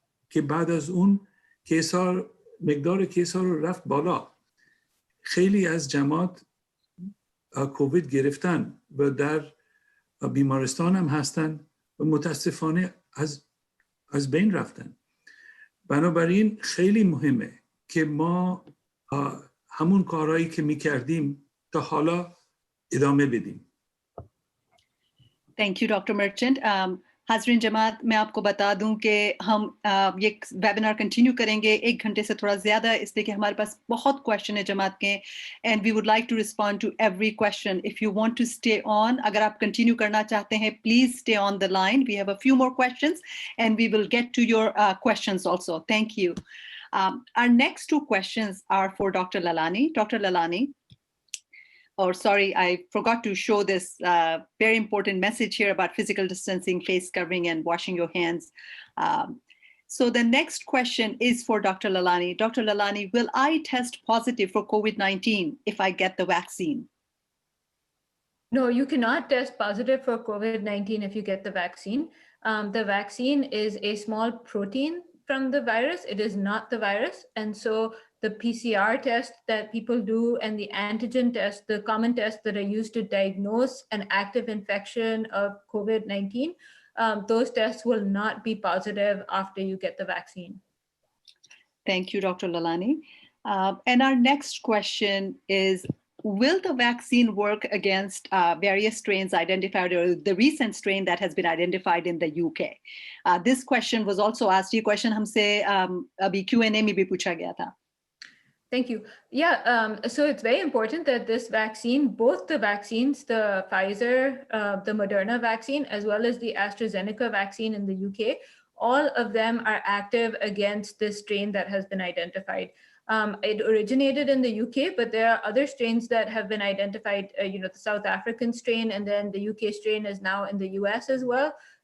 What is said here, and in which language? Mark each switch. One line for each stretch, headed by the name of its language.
Persian: که بعد از اون مقدار کیس‌ها رو رفت بالا، خیلی از جماعت کووید گرفتن و در بیمارستان هم هستن و متاسفانه از بین رفتن. بنابراین خیلی مهمه که ما همون کارهایی که می کردیم تا حالا ادامه بدیم.
English: Thank you doctor Merchant.
Hindi: हाजरीन जमात, मैं आपको बता दूं कि हम ये वेबिनार कंटिन्यू करेंगे 1 घंटे से थोड़ा ज्यादा, इसलिए कि हमारे पास बहुत क्वेश्चन है जमात के,
English: And we would like to respond to every question. If you want to stay on,
Hindi: अगर आप कंटिन्यू करना चाहते हैं,
English: Please stay on the line. We have a few more questions and we will get to your questions also. Thank you. Our next 2 questions are for Dr. Lalani. Dr. Lalani, or sorry, I forgot to show this very important message here about physical distancing, face covering, and washing your hands. So the next question is for Dr. Lalani. Dr. Lalani, will I test positive for COVID-19 if I get the vaccine? No, you cannot test positive for COVID-19 if you get the vaccine. The vaccine is a small protein from the virus. It is not the virus. And so the PCR test that people do and the antigen test, the common tests that are used to diagnose an active infection of COVID-19, those tests will not be positive after you get the vaccine. Thank you, Dr. Lalani. And our next question is, will the vaccine work against various strains identified, or the recent strain that has been identified in the UK? This question was also asked.
Hindi: ये question हमसे अभी Q&A में भी पूछा गया था.
English: Thank you. Yeah, so it's very important that this vaccine, both the vaccines, the Pfizer, the Moderna vaccine, as well as the AstraZeneca vaccine in the UK, all of them are active against this strain that has been identified. It originated in the UK, but there are other strains that have been identified, the South African strain, and then the UK strain is now in the US as well.